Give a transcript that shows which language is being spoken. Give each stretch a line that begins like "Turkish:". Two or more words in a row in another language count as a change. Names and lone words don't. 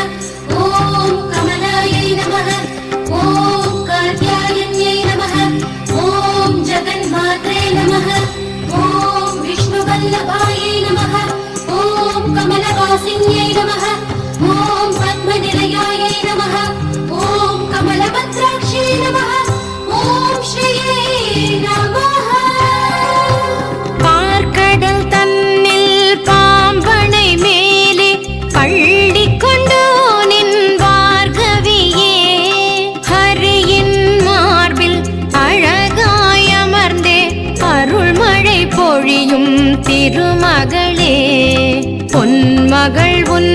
Sanskrit: ॐ कमलालयायै नमः ॐ कमलवासिन्यै नमः ॐ पद्मनिलयायै नमः ॐ कमलपत्राक्षै नमः ॐ श्रियै नमः
Tamil: பார்க்கடல் தன்னில் பாம்பனை மேலே பள்ளி கொண்டோனின் பார்கவியே ஹரியின் மார்பில் அழகாய் அமர்ந்தே அருள்மழை பொழியும் திருமகளே பொன்மகள் உன்